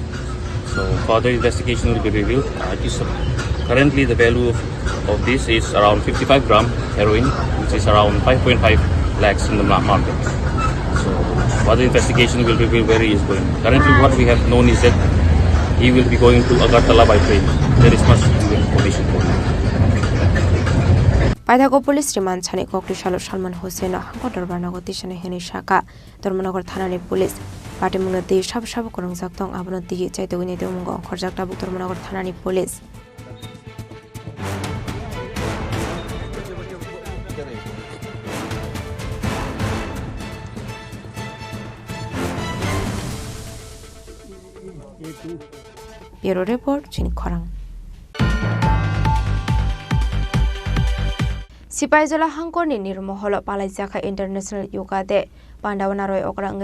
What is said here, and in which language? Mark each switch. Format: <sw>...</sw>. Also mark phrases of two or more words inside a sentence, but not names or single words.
<en>So further investigation will be revealed. Currently the value of this is around 55 gram heroin, which is around 5.5 lakhs in the market. So further investigation will reveal where he is going. Currently what we have known is that he will be going to Agartala by train. There is much information for him.</en> <trp>पाइथागो</trp> <en>police remand</en> <trp>छाने कक्टिशालो सलमान हुसैन हांको दरबारनगो तिसने हेनि शाखा धर्मनगर थानानि पुलिस पाटिमुंनो दे साब साब करं जाक्तं आबनो दि चाइतोगनि देमुंगो अंखर जाक्ता बुक धर्मनगर थानानि पुलिस</trp> <en>Bureau Report</en> <trp>Chini Khorang Sipaijala Hangkorni Nirmoholo Palaijaka International Yoga Day Pandawanaroi Okrang</trp>